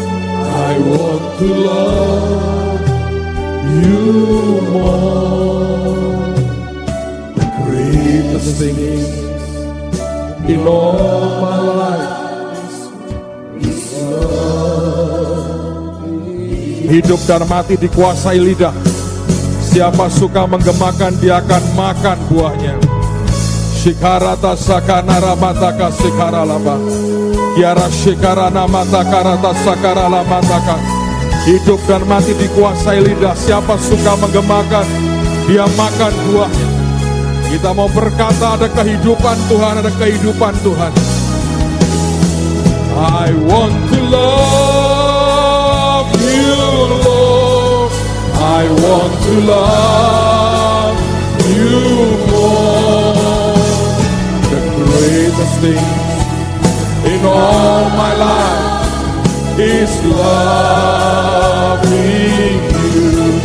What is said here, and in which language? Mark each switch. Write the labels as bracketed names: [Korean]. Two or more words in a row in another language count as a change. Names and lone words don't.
[English] I want to love you more. The greatest thing in all my life is love. [Indonesian] Hidup dan mati dikuasai lidah. Siapa suka menggemakan, dia akan makan buahnya. Shikarata sakanara mataka sikaralaba. Kiara shikarana mataka rata sakarala mataka. Hidup dan mati dikuasai lidah. Siapa suka menggemakan, dia makan buahnya. Kita mau berkata ada kehidupan Tuhan, ada kehidupan Tuhan. [English] I want to love you, Lord. I want to love you more. The greatest thing in all my life is loving you.